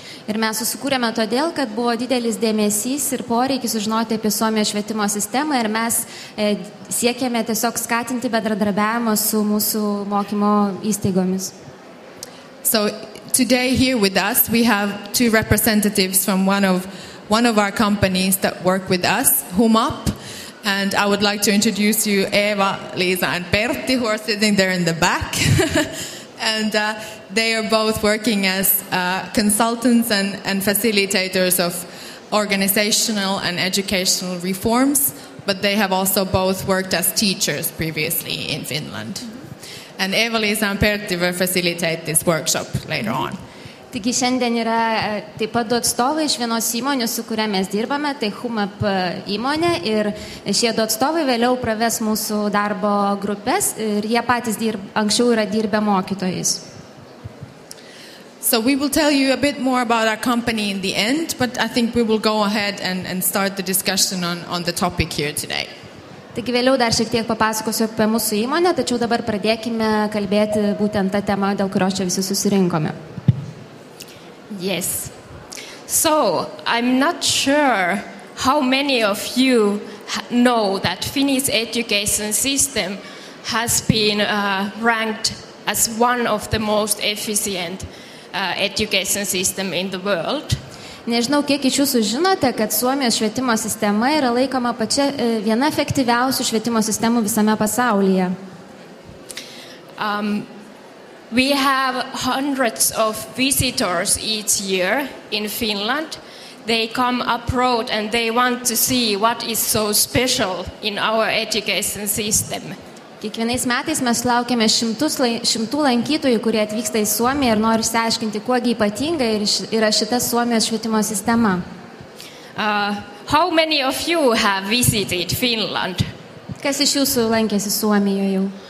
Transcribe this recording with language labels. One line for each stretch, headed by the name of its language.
Lithuanian: Ir mes susikūrėme todėl, kad buvo didelis dėmesys ir poreikis sužinoti apie Suomijos švietimo sistemą ir mes siekėme tiesiog skatinti bendradarbiavimą su mūsų mokymo įstaigomis.
English: So today here with us we have two representatives from one of our companies that work with us, HUMAP, and I would like to introduce you Eva, Lisa and Pertti, who are sitting there in the back. And they are both working as consultants and facilitators of organizational and educational reforms, but they have also both worked as teachers previously in Finland. And Eva, Lisa and Pertti will facilitate this workshop later on.
Lithuanian: Taigi šiandien yra taip pat du atstovai iš vienos įmonės, su kuria mes dirbame, tai HUMAP įmonė, ir šie du atstovai vėliau praves mūsų darbo grupės ir jie patys anksčiau yra dirbę mokytojais.
English: So we will tell you a bit more about our company in the end, but I think we will go ahead and start the discussion on the topic here today.
Lithuanian: Taigi vėliau dar šiek tiek papasakosiu apie mūsų įmonę, tačiau dabar pradėkime kalbėti būtent tą temą, dėl kurios čia visi susirinkome.
English: Yes. So, I'm not sure how many of you know that Finnish education system has been ranked as one of the most efficient education system in the world.
Lithuanian: Nežinau, kiek iš jūsų žinote, kad Suomijos švietimo sistema yra laikoma viena efektyviausių švietimo sistemų visame pasaulyje.
English: We have hundreds of visitors each year in Finland. They come abroad and they want to see what is so special in our education system.
Lithuanian: Kiekvienais metais mes laukiame šimtų lankytojų, kurie atvyksta į Suomiją ir nori išsiaiškinti, kuogi ypatinga yra šita Suomijos švietimo sistema.
English: How many of you have visited Finland?
Lithuanian: Kas iš jūsų lankėsi Suomijoje jau?